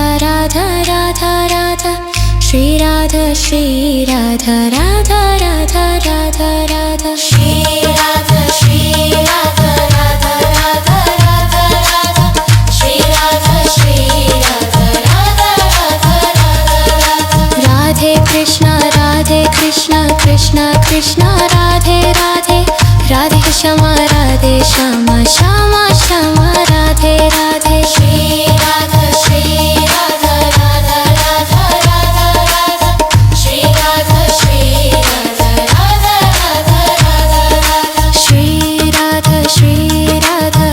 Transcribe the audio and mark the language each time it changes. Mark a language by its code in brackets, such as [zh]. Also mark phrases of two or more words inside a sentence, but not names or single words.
[hi] राधा राधा राधा श्री राधा राधा राधा राधा राधा श्री राधा राधा राधा राधा राधा श्री राधा राधा कृष्ण राधे कृष्ण कृष्ण कृष्ण राधे राधे राधे श्यामा श्यामा श्यामा राधे राधे श्री राधा राधा राधा राधा राधा श्री राधा राधा राधा राधा श्री राधा राधा